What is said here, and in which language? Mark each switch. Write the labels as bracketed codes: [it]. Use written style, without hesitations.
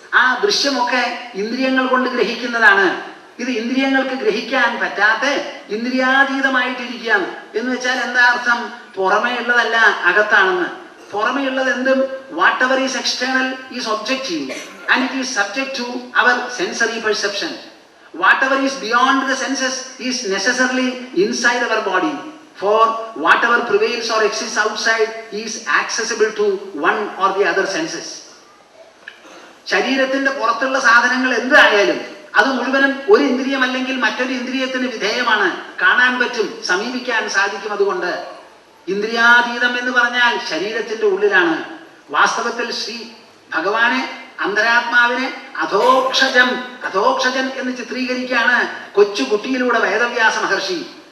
[ml] ആ ദൃശ്യമൊക്കെ ഇന്ദ്രിയങ്ങൾ കൊണ്ട് ഗ്രഹിക്കുന്നതാണ്. ഇത് ഇന്ദ്രിയങ്ങൾക്ക് ഗ്രഹിക്കാൻ പറ്റാത്ത ഇന്ദ്രിയാതീതമായിട്ടിരിക്കുകയാണ്. എന്ന് വെച്ചാൽ എന്താ അർത്ഥം? പുറമേ ഉള്ളതല്ല അകത്താണെന്ന്. പുറമേ ഉള്ളത് എന്തും [en] Whatever is external is objective and it is subject to our sensory perception. Whatever is beyond the senses is necessarily inside our body. For whatever prevails or exists outside is accessible to one or the other senses. [ml] ശരീരത്തിന്റെ പുറത്തുള്ള സാധനങ്ങൾ എന്തായാലും അത് മുഴുവനും ഒരു ഇന്ദ്രിയം അല്ലെങ്കിൽ മറ്റൊരു ഇന്ദ്രിയത്തിന് വിധേയമാണ്. കാണാൻ പറ്റും, സമീപിക്കാൻ സാധിക്കും. അതുകൊണ്ട് ഇന്ദ്രിയാതീതം എന്ന് പറഞ്ഞാൽ ശരീരത്തിന്റെ ഉള്ളിലാണ്. വാസ്തവത്തിൽ ശ്രീ ഭഗവാനെ, അന്തരാത്മാവിനെ അധോക്ഷജം, അധോക്ഷജൻ എന്ന് ചിത്രീകരിക്കുകയാണ് കൊച്ചുകുട്ടിയിലൂടെ വേദവ്യാസ മഹർഷി.